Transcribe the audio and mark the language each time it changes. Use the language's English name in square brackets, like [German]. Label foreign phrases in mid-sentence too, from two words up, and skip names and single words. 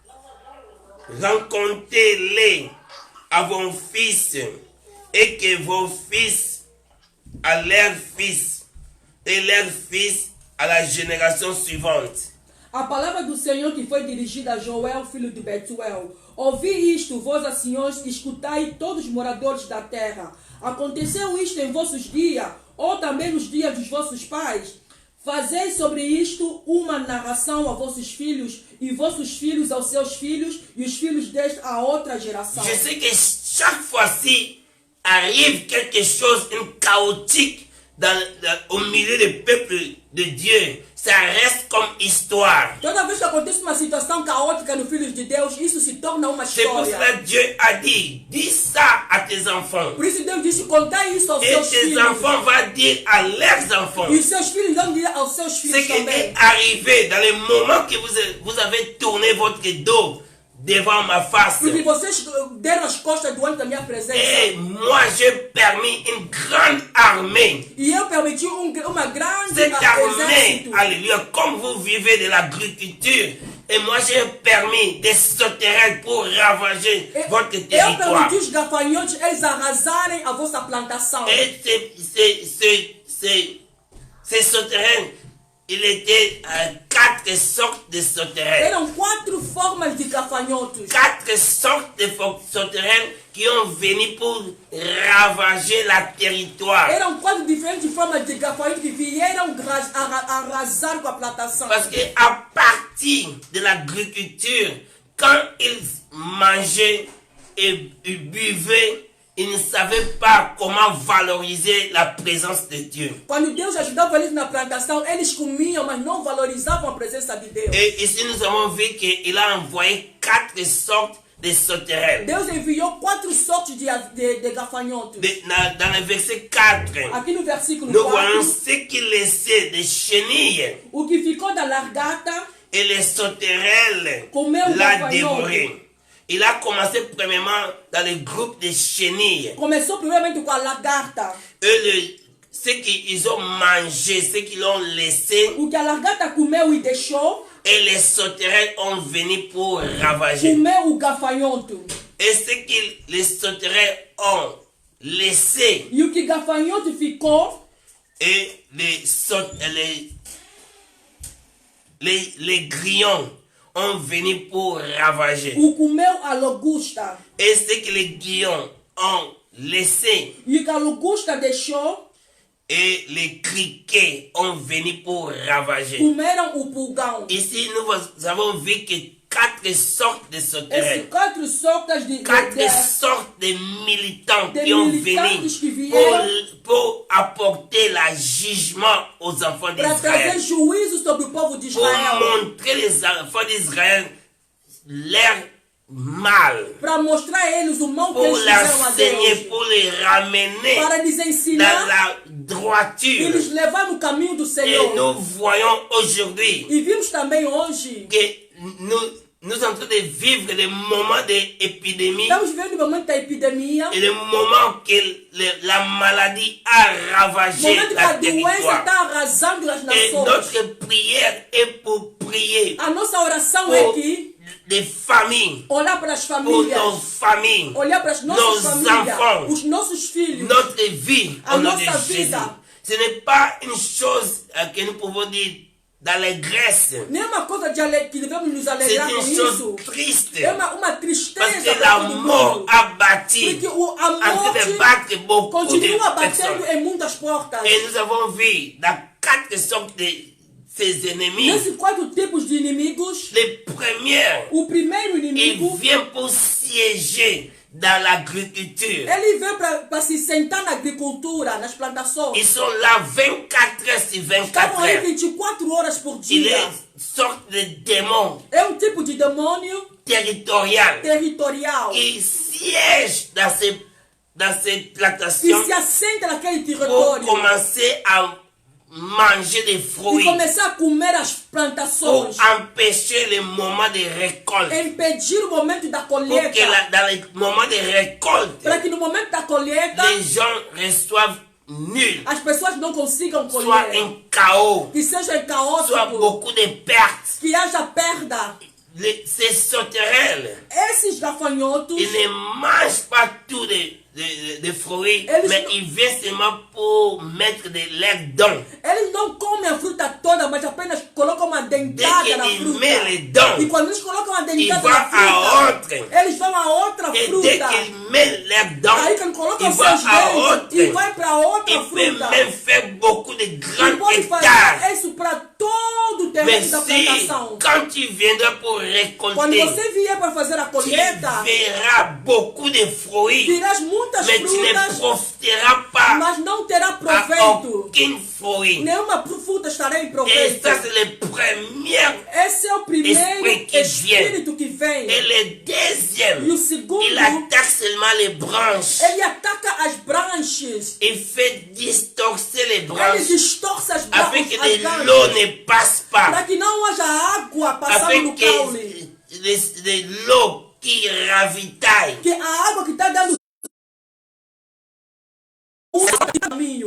[French] Rencontrez-les à vos fils, et que vos fils à leurs fils, et leurs fils à la génération suivante. [Portuguese] A palavra do Senhor que foi dirigida a Joel, filho de Betuel. Ouvi isto, vós anciões, escutai todos os moradores da terra. Aconteceu isto em vossos dias, ou também nos dias dos vossos pais? Fazei sobre isto uma narração a vossos filhos, e vossos filhos aos seus filhos, e os filhos desta a outra geração. [French] Je sais que chaque fois-ci arrive quelque chose de chaotique au milieu du peuple de Dieu. Ça reste comme histoire. [Portuguese] Toda vez que acontece uma situação caótica nos filhos de Deus, isso se torna uma história. [French] C'est pour cela que Dieu a dit, dis ça à tes enfants. [Portuguese] Por isso Deus disse, contai isso aos seus filhos. [French] Et tes enfants vont dire à leurs enfants. [Portuguese] E os seus filhos vão dizer aos seus filhos também. [French] Ce qui est arrivé dans le moment que vous avez tourné votre dos devant ma face. [Portuguese] Porque vocês deram as costas diante da minha presença. [French] Et moi, j'ai permis une grande armée. [Portuguese] E eu permiti uma grande [French] Cette armée, [Portuguese] exército. [French] alléluia, comme vous vivez de l'agriculture, et moi j'ai permis des sauterelles pour ravager votre [Portuguese] Eu [French] territoire. [Portuguese] permiti os gafanhotos eles arrasarem a vossa plantação. [French] Et ces sauterelles, il était 4 sortes de sauterelles. [Portuguese] Eram 4 formas de gafanhotos. [French] 4 sortes de sauterelles qui ont venu pour ravager la territoire. [Portuguese] Eram 4 diferentes formas de gafanhotos que vieram arrasar com a plantação. [French] Parce qu'à partir de l'agriculture, quand ils mangeaient et buvaient, ils ne savaient pas comment valoriser la présence de Dieu. [Portuguese] Quando Deus ajudava eles na plantação, eles comiam, mas não valorizavam a presença de Deus. [French] Et ici, nous avons vu qu'il a envoyé 4 sortes de sauterelles. [Portuguese] Deus enviou 4 sortes de gafanhotos. [French] Dans le verset 4, [Portuguese] Aqui no versículo [French] nous voyons [Portuguese] 4, [French] ce qui laissait des chenilles [Portuguese] o que ficou da largata [French] et les sauterelles [Portuguese] comeu o [French] l'a [Portuguese] gafanhoto. [French] dévoré. Il a commencé premièrement dans le groupe des chenilles. [Portuguese] Começou primeiramente com a lagarta. [French] Eux, ce qu'ils ont mangé, ce qu'ils ont laissé, [Portuguese] O que a lagarta comeu e deixou, [French] et les sauterelles ont venu pour ravager. [Portuguese] comeu o gafanhoto. [French] Et ce que les sauterelles ont laissé, [Portuguese] E o que gafanhoto ficou, [French] et les grillons ont venu pour ravager. [Portuguese] o comeu a locusta. [French] Et ce que les grillons ont laissé, [Portuguese] E o que a locusta deixou, [French] et les criquets ont venu pour ravager. [Portuguese] comeram o pulgão. [French] Ici, nous avons vu que 4 sortes de sauterelles, [Portuguese] Esses 4 sortes de [French] 4 sortes de militants de qui ont [Portuguese] militantes que [French] venu [Portuguese] vieram [French] pour apporter le jugement aux enfants [Portuguese] para trazer [French] d'Israël, [Portuguese] juízo sobre o povo de [French] pour [Portuguese] Israel. [French] montrer les enfants d'Israël leur mal, [Portuguese] Para mostrar a eles o mal que [French] pour [Portuguese] eles fizeram a [French] l'enseigner, [Portuguese] Deus. [French] pour les ramener [Portuguese] Para lhes [French] dans [Portuguese] ensinar [French] la [Portuguese] e [French] droiture. [Portuguese] lhes levar no caminho do [French] Et [Portuguese] Senhor. [French] nous voyons aujourd'hui [Portuguese] E vimos também hoje, [French] que nous sommes en train de vivre des moments d'épidémie [Portuguese] estamos vivendo o momento da epidemia, [French] et le moment que la maladie a [Portuguese] o [French] ravagé [Portuguese] momento que [French] la [Portuguese] a doença [French] territoire. [Portuguese] está arrasando as [French] Et [Portuguese] nações. [French] notre prière est pour prier [Portuguese] A nossa oração é [French] pour [Portuguese] que [French] des familles, [Portuguese] olhar para as [French] pour [Portuguese] famílias, [French] nos familles, [Portuguese] olhar para as [French] nos [Portuguese] nossas famílias, [French] enfants, [Portuguese] os nossos filhos, [French] notre vie [Portuguese] a [French] au nom de [Portuguese] nossa [French] Jésus. [Portuguese] vida. [French] Ce n'est pas une chose que nous pouvons dire dans les Grèces. [Portuguese] Nenhuma coisa que devemos nos [French] C'est [Portuguese] alegrar com [French] une [Portuguese] isso. [French] chose triste. [Portuguese] É uma [French] Parce [Portuguese] tristeza [French] que [Portuguese] para [French] la [Portuguese] todo [French] mort [Portuguese] mundo. [French] a bâti, [Portuguese] Porque [French] en [Portuguese] a [French] train de [Portuguese] morte [French] battre beaucoup [Portuguese] continua [French] de [Portuguese] batendo [French] personnes. [Portuguese] em muitas portas. [French] Et nous avons vu dans 4 sortes de ces ennemis. [Portuguese] Nesses 4 tipos de inimigos, [French] Les premiers, [Portuguese] o primeiro [French] ils [Portuguese] inimigo, [French] viennent pour siéger dans l'agriculture. [Portuguese] ele vem para se sentar na agricultura, nas plantações. [French] Ils sont là 24 heures sur 24 [Portuguese] Estavam aí [French] heures. [Portuguese] 24 horas por [French] Il [Portuguese] dia. [French] est une sorte de démon [Portuguese] É um tipo de demônio [French] territorial [Portuguese] territorial [French] qui siège dans ces [Portuguese] que [French] plantations [Portuguese] se assenta naquele [French] pour [Portuguese] território [French] commencer à manger des [Portuguese] e [French] fruits, [Portuguese] começar a comer as [French] pour [Portuguese] plantações, [French] empêcher le moment de récolte. [Portuguese] impedir o momento da [French] Pour que [Portuguese] colheita, [French] dans le moment de récolte, [Portuguese] para que no momento da colheita [French] les gens reçoivent nul, [Portuguese] as pessoas não consigam [French] soit [Portuguese] colher, [French] un chaos, [Portuguese] que seja [French] soit [Portuguese] caótico, [French] beaucoup de pertes. [Portuguese] que haja perda. [French] Ces sauterelles, [Portuguese] Esses gafanhotos, [French] ils ne mangent pas tous des fruits, [Portuguese] Eles [French] mais [Portuguese] não- [French] ils viennent seulement pour mettre de leurs dents. [Portuguese] eles não comem a fruta toda, mas apenas colocam uma [French] Dès [Portuguese] dentada na [French] qu'ils [Portuguese] fruta. [French] mettent les dents, [Portuguese] E quando eles colocam a [French] ils [Portuguese] dentada [French] vont [Portuguese] na [French] à [Portuguese] fruta, [French] autre. [Portuguese] eles vão a outra [French] Et dès [Portuguese] fruta. [French] qu'ils mettent leurs dents, [Portuguese] Aí quando colocam [French] ils vont [Portuguese] seus [French] à [Portuguese] dentes [French] autre. [Portuguese] e vai para outra [French] Ils peuvent [Portuguese] fruta. [French] même faire beaucoup de [Portuguese] E [French] grands [Portuguese] pode fazer [French] hectares. [Portuguese] isso para todo o [French] Mais [Portuguese] terreno da [French] si, [Portuguese] plantação. [French] quand tu viendras pour [Portuguese] Quando [French] récolter, [Portuguese] você vier para fazer a [French] tu [Portuguese] colheita, [French] verras beaucoup de fruits, [Portuguese] terás muitas [French] mais tu ne [Portuguese] frutas, [French] profiteras pas [Portuguese] mas não terá [French] à [Portuguese] proveito. [French] aucun fruit. [Portuguese] Nenhuma fruta estará em [French] Et [Portuguese] proveito. [French] ça, c'est le premier. [Portuguese] Esse é o primeiro [French] Esprit que [Portuguese] espírito que vem. [French] Et le deuxième, [Portuguese] E o segundo, [French] il attaque seulement les branches. [Portuguese] ele ataca as branches. [French] Il fait distorcer les [Portuguese] Ele [French] branches [Portuguese] distorce [French] afin que [Portuguese] as [French] l'eau [Portuguese] branches [French] ne passe [Portuguese] para [French] pas. [Portuguese] que não haja água passando [French] Afin [Portuguese] no caule. [French] que l'eau qui ravitaille. [Portuguese] Que a água que está dando caminho.